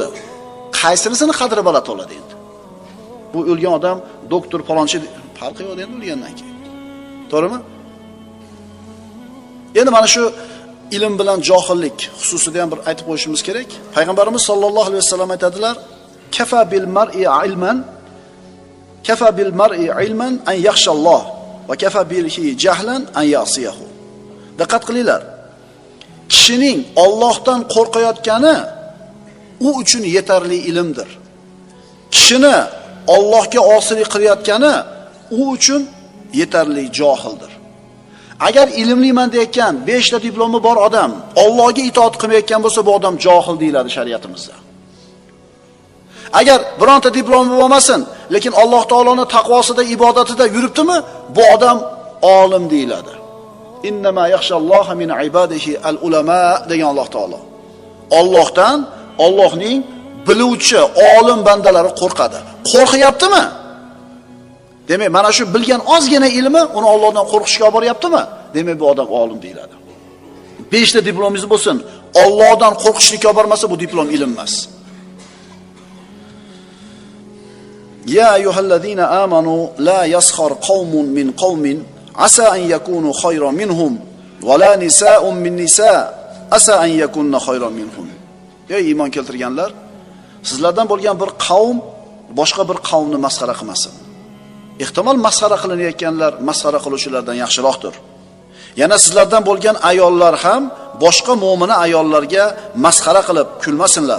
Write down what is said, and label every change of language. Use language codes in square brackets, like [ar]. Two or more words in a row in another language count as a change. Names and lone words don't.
[uz] Qaysinisini qadri baland bo'ladi endi? Bu o'lgan odam doktor falonchi farqi yo'q endi o'lgandan keyin. To'g'rimi? Endi mana shu ilm bilan johillik xususida ham bir aytib qo'yishimiz kerak. Payg'ambarimiz [ar] صلى الله عليه وسلم [uz] aytadilar: [ar] "كفى بالمرء علما أن يخشى الله وكفى به جهلا أن يعصيه." [uz] Diqqat qilinglar. Kishining Allohdan qo'rqayotgani u uchun yetarli ilmdir. Kishini Allohga osiylik qilayotgani u uchun yetarli johildir. Agar ilmliman deyotgan 5 ta diplomi bor odam Allohga itoat qilmayotgan bo'lsa, bu odam johil deyiladi shariatimizda. Agar bironta diplomi bo'lmasin, lekin Alloh taoloning taqvosida, ibodatida yuribdimi, bu odam olim deyiladi. [ar] إنما يخشى الله من عباده العلماء [uz] degan Alloh taolo. Allohdan, Allohning biluvchi, olim bandalari qo'rqadi. Qo'rqyaptimi? Demak, mana shu bilgan ozgina ilmi uni Allohdan qo'rqishga olib boryaptimi? Demak, bu odam olim deyiladi. 5 ta diplomingiz bo'lsin, Allohdan qo'rqishlikka olib bormasa, bu diplom ilm emas. [ar] يا أيها الذين آمنوا لا يسخر قوم من قوم عسى أن يكونوا خيرا منهم ولا نساء من نساء عسى أن يكن خيرا منهم. [uz] Ey iymon keltirganlar, sizlardan bo'lgan bir qavm boshqa bir qavmni masxara qilmasin. Ehtimol masxara qilinayotganlar masxara qiluvchilardan yaxshiroqdir. Yana sizlardan bo'lgan ayollar ham boshqa mu'mina ayollarga masxara qilib kulmasinlar.